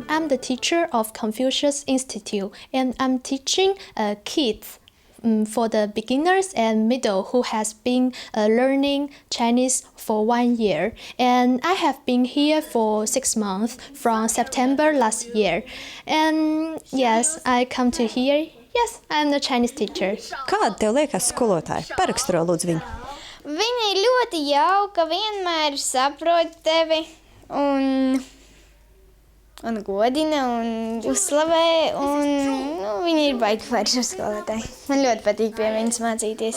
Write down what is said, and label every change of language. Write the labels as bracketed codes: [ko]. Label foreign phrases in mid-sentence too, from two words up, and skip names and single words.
[en] I'm the teacher of Confucius Institute, and I'm teaching kids for the beginners and middle who has been learning Chinese for 1 year. And I have been here for 6 months from September last year. And yes, I come to here. Yes, I'm the Chinese teacher. [lv] Kāda tev liekas skolotāja? Paraksturo lūdzu viņu. Viņa ir ļoti jauka, vienmēr saprot tevi un godina un uzslavē. Viņa ir baigi forša skolotāja. Man ļoti patīk pie viņas mācīties.